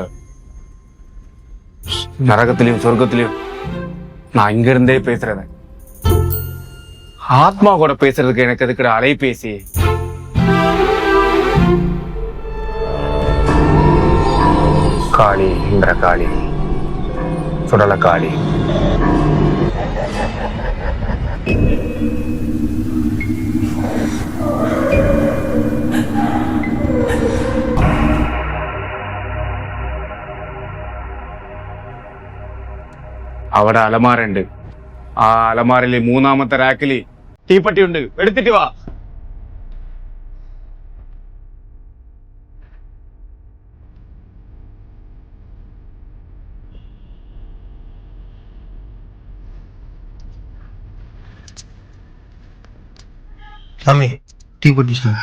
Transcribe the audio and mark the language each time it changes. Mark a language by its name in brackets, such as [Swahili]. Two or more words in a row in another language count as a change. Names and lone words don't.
[Tamil] நரகத்திலையும் சொர்க்கத்திலையும் நான் இங்க இருந்தே பேசுறேன். ஆத்மா கூட பேசுறதுக்கு எனக்கு எதுக்குற அலைபேசி? காளி என்ற காளி, சுடல காளி. [Malayalam] അവിടെ അലമാരുണ്ട്. ആ അലമാരയിലെ മൂന്നാമത്തെ റാക്കില് തീപ്പെട്ടിയുണ്ട്, എടുത്തിട്ട് വാ. [Tamil] சாமி தீப்பெட்டி சாமி.